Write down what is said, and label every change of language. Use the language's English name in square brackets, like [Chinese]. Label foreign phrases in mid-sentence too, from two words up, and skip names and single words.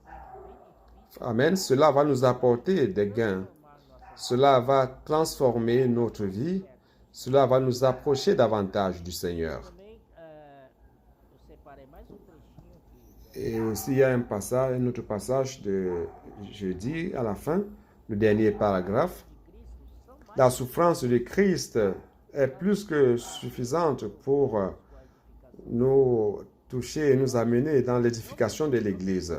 [French] Amen. Cela va nous apporter des gains. Cela va transformer notre vie. Cela va nous approcher davantage du Seigneur. [Portuguese] também, eu separei mais trechinho aqui. [French] Et aussi, il y a un autre passage de jeudi à la fin, le dernier paragraphe. La souffrance de Christ est plus que suffisante pour nous toucher et nous amener dans l'édification de l'Église.